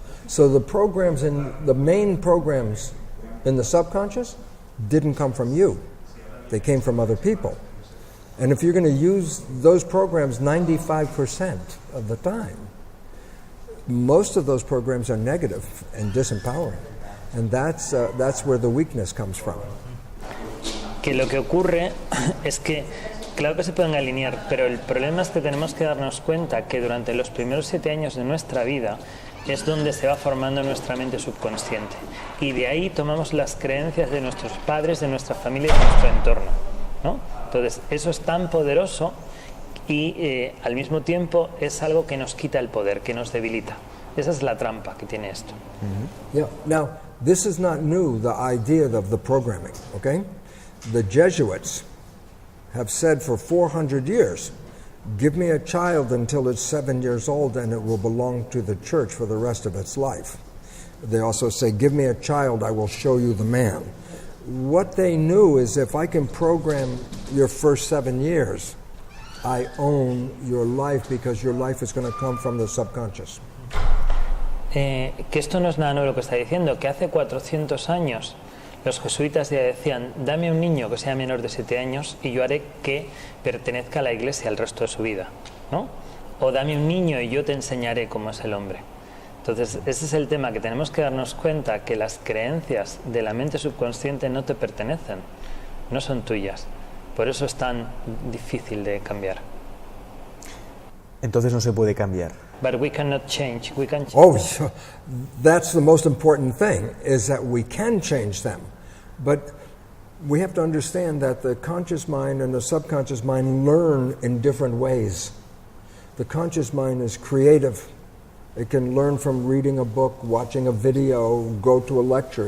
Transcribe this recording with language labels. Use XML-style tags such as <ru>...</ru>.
<en>So the main programs in the subconscious didn't come from you. They came from other people. And if you're going to use those programs 95% of the time, most of those programs are negative and disempowering. And that's where the weakness comes from.</en> <es>Que lo que ocurre es que, claro que se pueden alinear, pero el problema es que tenemos que darnos cuenta que durante los primeros 7 años de nuestra vida es donde se va formando nuestra mente subconsciente. Y de ahí tomamos las creencias de nuestros padres, de nuestra familia y de nuestro entorno, ¿no? Entonces, eso es tan poderoso y al mismo tiempo es algo que nos quita el poder, que nos debilita. Esa es la trampa que tiene esto.</es> <en>Mm-hmm. Yeah. Now, this is not new, the idea of the programming, okay? The Jesuits have said for 400 years, give me a child until it's 7 years old and it will belong to the church for the rest of its life. They also say, give me a child, I will show you the man. What they knew is if I can program your first 7 years, I own your life because your life is going to come from the subconscious.</en> <es>Que esto no es nada nuevo lo que está diciendo, que hace 400 años los jesuitas ya decían, dame un niño que sea menor de 7 años y yo haré que pertenezca a la iglesia el resto de su vida, ¿no? O dame un niño y yo te enseñaré cómo es el hombre. Entonces, ese es el tema, que tenemos que darnos cuenta que las creencias de la mente subconsciente no te pertenecen, no son tuyas. Por eso es tan difícil de cambiar. Entonces no se puede cambiar.</es> <en>But we cannot change. We can change. Oh, so that's the most important thing, is that we can change them. But we have to understand that the conscious mind and the subconscious mind learn in different ways. The conscious mind is creative. It can learn from reading a book, watching a video, go to a lecture.</en>